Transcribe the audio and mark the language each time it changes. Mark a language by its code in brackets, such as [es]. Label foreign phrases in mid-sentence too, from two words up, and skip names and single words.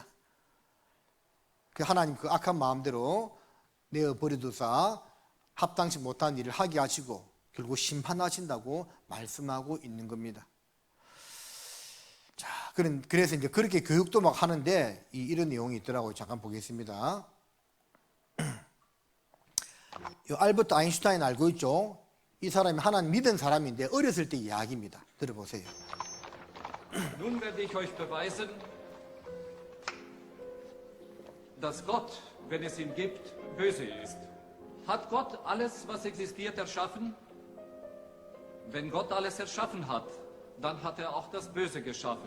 [ko] 그 하나님 그 악한 마음대로 내어버려두사 합당치 못한 일을 하게 하시고 결국 심판하신다고 말씀하고 있는 겁니다. 자, 그래서 이제 그렇게 교육도 막 하는데 이런 내용이 있더라고요. 잠깐 보겠습니다. 알버트 아인슈타인 알고 있죠? 이 사람이 하나님 믿은 사람인데 어렸을 때 이야기입니다. 들어보세요. [de] Nun werde ich euch beweisen, dass Gott, wenn es ihn gibt, böse ist. Hat Gott alles, was existiert, erschaffen? Wenn Gott alles erschaffen hat, dann hat er auch das Böse geschaffen.